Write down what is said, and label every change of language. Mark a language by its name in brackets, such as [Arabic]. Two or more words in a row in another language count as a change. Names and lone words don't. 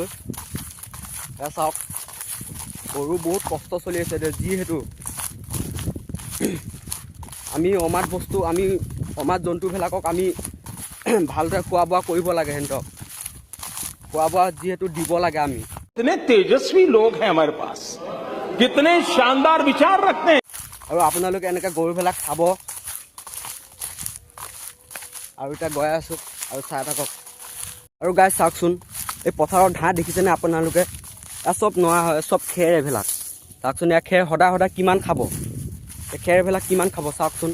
[Assamese] এয়া চাওক গৰু বহুত কষ্ট চলি আছে যিহেতু আমি অমাত জন্তুবিলাকক আমি ভালদৰে খোৱা বোৱা কৰিব লাগে। সিহঁতক খোৱা বোৱা যিহেতু দিব লাগে। আমি [Hindi] कितने तेजस्वी लोग हैं हमारे पास, कितने शानदार विचार रखते हैं। [Assamese] আৰু আপোনালোকে এনেকৈ গৰুবিলাক খাব। আৰু এতিয়া গৈ আছোঁ আৰু চাই থাকক। আৰু গাই চাওকচোন এই পথাৰত ঘাঁহ দেখিছেনে আপোনালোকে? এয়া চব নোৱা হয়, চব খেৰ এইবিলাক। চাওকচোন এয়া খেৰ সদায় সদায় কিমান খাব, এই খেৰ এইবিলাক কিমান খাব চাওকচোন।